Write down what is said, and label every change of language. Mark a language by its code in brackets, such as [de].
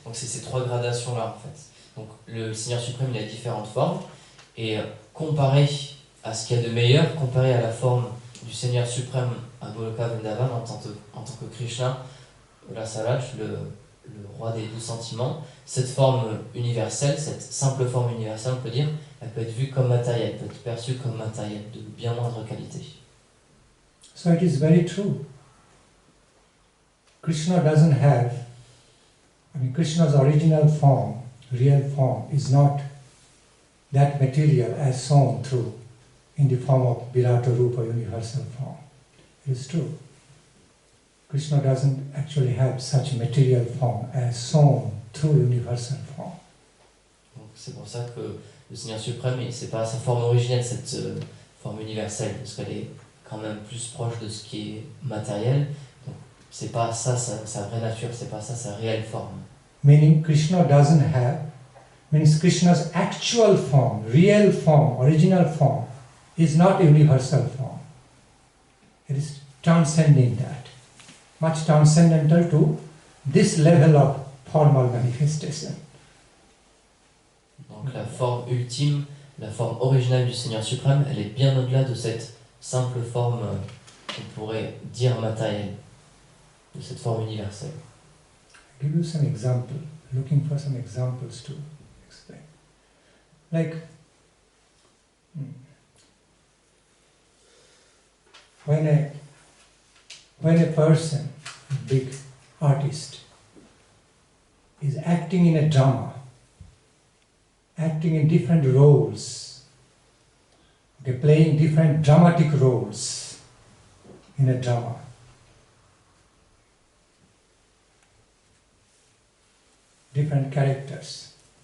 [fr] Donc c'est ces trois gradations-là en fait. Donc le Seigneur suprême, il a différentes formes et comparé à ce qu'il y a de meilleur, comparé à la forme du Seigneur suprême à Goloka Vrindavan en tant que Krishna, Rasaraj, le roi des doux sentiments, cette forme universelle, cette simple forme universelle, on peut dire, elle peut être vue comme matérielle, peut être perçue comme matérielle, de bien moindre qualité. [en] So it is very true. Krishna doesn't have, Krishna's original form, real form, is not that material as shown through in the form of Virata Rupa, universal form. It is true. Krishna doesn't actually have such material form as shown through universal form. [fr] Donc c'est pour ça que le Seigneur suprême, c'est pas sa forme originelle, cette forme universelle, parce qu'elle est quand même plus proche de ce qui est matériel. Donc c'est pas ça sa vraie nature, c'est pas ça sa réelle forme. [en] Meaning Krishna doesn't have, means Krishna's actual form, real form, original form is not a universal form. It is transcending that. Much transcendental to this level of formal manifestation. [fr] Donc la forme ultime, la forme originale du Seigneur suprême, elle est bien au-delà de cette simple forme qu'on pourrait dire matérielle, de cette forme universelle. [en] I'll give you some example, looking for some examples to explain. Like, when a person, a big artist, is acting in a drama, acting in different roles, playing different dramatic roles in a drama, different characters.